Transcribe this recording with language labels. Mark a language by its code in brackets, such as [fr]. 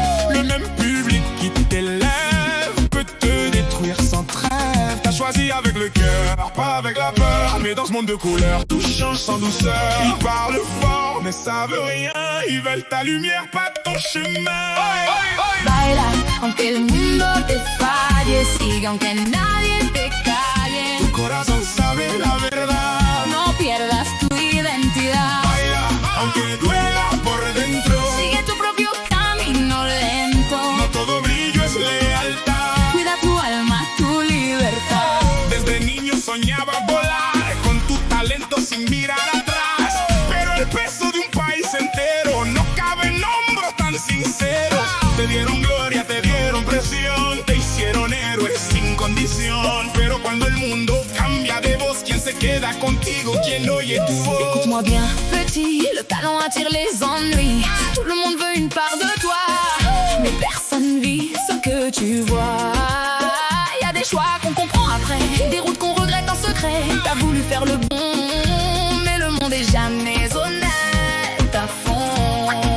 [fr] Le même public qui t'élève peut te détruire sans trêve. T'as choisi avec le cœur, pas avec la peur. Mais dans ce monde de couleurs, tout change sans douceur. Ils parlent fort, mais ça veut rien. Ils veulent ta lumière, pas ton chemin. [es] Baila, aunque el mundo te falle. Sigue, aunque nadie te calle. Tu corazón sabe la verdad. No pierdas tu identidad. Baila, aunque duela por dentro. Sigue tu propio camino lento. No todo brillo es lealtad. Cuida tu alma, tu libertad. Desde niño soñaba volar con tu talento sin mirar atrás. Pero el peso de un país entero no cabe en hombros tan sinceros. Te dieron gloria, te dieron presión, te hicieron héroes sin condición. Pero cuando el mundo cambia de voz, ¿quién se queda contigo? ¿Quién oye tu voz? [fr] Écoute-moi bien, petit, le talent attire les ennuis. Tout le monde veut une part de toi, mais personne vit ce que tu vois. Y a des choix qu'on comprend après, des routes qu'on regrette en secret. T'as voulu faire le bon, mais le monde est jamais honnête à fond.